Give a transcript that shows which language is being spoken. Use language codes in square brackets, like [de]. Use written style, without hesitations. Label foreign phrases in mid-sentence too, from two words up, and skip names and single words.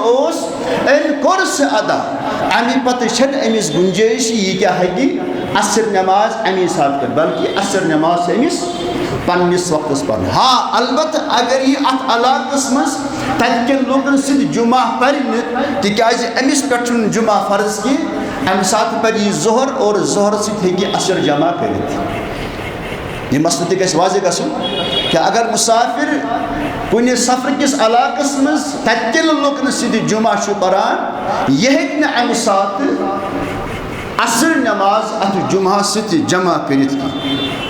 [ks] اوس أمۍ کوٚر سُہ ادا اَمہِ پتہٕ چھنہٕ أمِس گُنجٲیِش یہِ کیٛاہ ہیٚکہِ عصر نٮ۪ماز اَمی ساتہٕ کٔرِتھ بلکہِ عصر نٮ۪ماز چھِ أمِس پننِس وقتس پرٕنۍ ہاں البتہ اگر یہِ اتھ علاقس منٛز تتہِ کٮ۪ن لوٗکن سۭتۍ جمعہ پرِ نہٕ تِکیٛازِ أمِس پٮ۪ٹھ چھُنہٕ جمعہ فرض کینٛہہ اَمہِ ساتہٕ پرِ یہِ ظہر اور ظہرٕ سۭتۍ ہیٚکہِ یہِ عصر جمع کٔرِتھ یہِ مسلہٕ تہِ گژھِ واضح گژھُن کہِ اگر مُسافِر کُنہِ سفرٕ کِس علاقس منٛز تتہِ کٮ۪ن لوٗکن سۭتۍ جمعہ چھُ پران یہِ ہیٚکہِ نہٕ اَمہِ ساتہٕ عصر نٮ۪ماز اتھ جمعہس سۭتۍ جمع کٔرِتھ کینٛہہ